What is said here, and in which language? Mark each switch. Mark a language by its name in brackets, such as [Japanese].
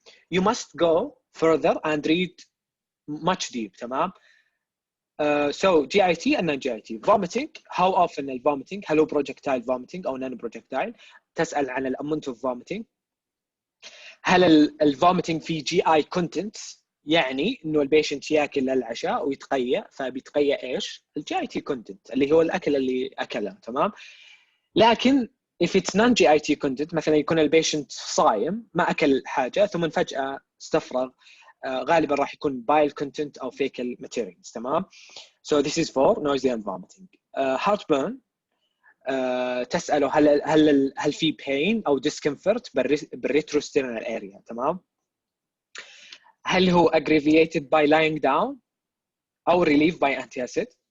[English] You must go further and read much deep. تمام. So GIT and non-GIT. Vomiting. How often the vomiting? Hello projectile vomiting أو non-projectile. [Arabic] تسأل عن [English] amount of vomiting. [Arabic] هل الvomiting في GI content؟ يعني إنه البيشنت يأكل للعشاء ويتقيأ، فبيتقيأ إيش؟ الGIT content اللي هو الأكل اللي أكله. تمام. لكن [English] if it's non-GIT content [Arabic] مثلا يكون البيشنت صايم ما أكل حاجة ثم فجأة استفرغ، غالبا راح يكون [English] bile content [Arabic] أو [English] fecal materials. [Arabic] تمام. [English] So this is for nausea and vomiting. Heartburn. [Arabic] تسأله هل في pain أو discomfort بالretrosternal area. تمام. هل هو [English] aggravated by lying down أو relieved by antacid.